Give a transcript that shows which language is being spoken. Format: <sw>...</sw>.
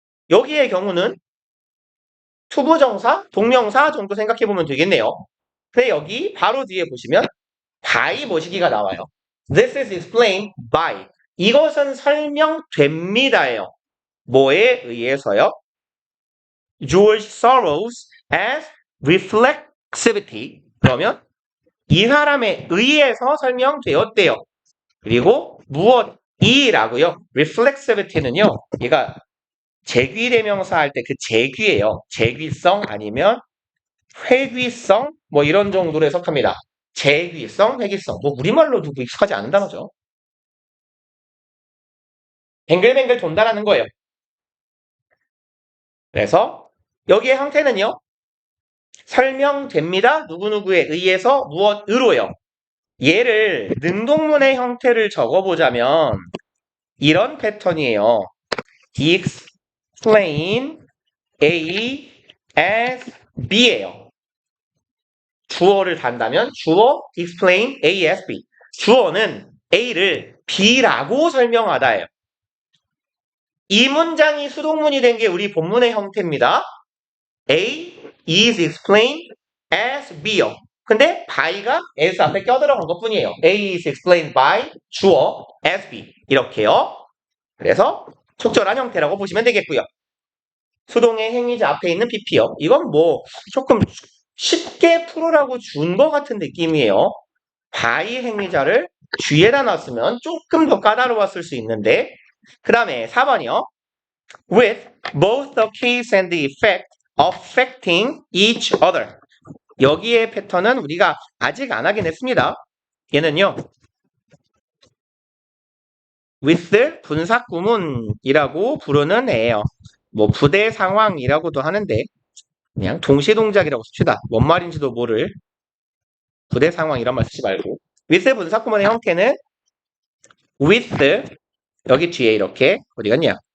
<ko>여기의 경우는 투부정사, 동명사 정도 생각해보면 되겠네요. 근데 여기 바로 뒤에 보시면 by 모시기가 나와요.</ko> <en>This is explained by.</en> <ko>이것은 설명됩니다예요. 뭐에 의해서요?</ko> <en>George Soros as reflexivity.</en> <ko>그러면 이 사람에 의해서 설명되었대요. 그리고 무엇이라고요? reflexivity는요. 얘가 재귀대명사 할 때 그 재귀예요. 재귀성 아니면 회귀성 뭐 이런 정도로 해석합니다. 재귀성, 회귀성. 뭐 우리말로도 익숙하지 않은 단어죠. 뱅글뱅글 돈다라는 거예요. 그래서 여기의 형태는요. 설명됩니다. 누구누구에 의해서 무엇으로요. 얘를 능동문의 형태를 적어보자면 이런 패턴이에요.</ko> <en>explain A as B예요.</en> <ko>주어를 단다면 주어</ko> <en>explain A as B.</en> <ko>주어는 A를 B라고 설명하다예요. 이 문장이 수동문이 된 게 우리 본문의 형태입니다.</ko> <en>A is explained as B요.</en> <ko>근데 by가 as 앞에 껴들어간 것 뿐이에요.</ko> <en>A is explained by 주어 as B.</en> <ko>이렇게요. 그래서 적절한 형태라고 보시면 되겠고요. 수동의 행위자 앞에 있는 BP요. 이건 뭐 조금 쉽게 풀으라고 준 것 같은 느낌이에요. by 행위자를 뒤에다 놨으면 조금 더 까다로웠을 수 있는데 그 다음에 4번이요.</ko> <en>With both the case and the effect affecting each other.</en> <ko>여기의 패턴은 우리가 아직 안 하긴 했습니다. 얘는요. with 분사구문이라고 부르는 애예요. 뭐 부대 상황이라고도 하는데 그냥 동시동작이라고 씁시다. 뭔 말인지도 모를 부대 상황 이런 말 쓰지 말고 with 분사구문의 형태는 with 여기 뒤에 이렇게 어디 갔냐?</ko>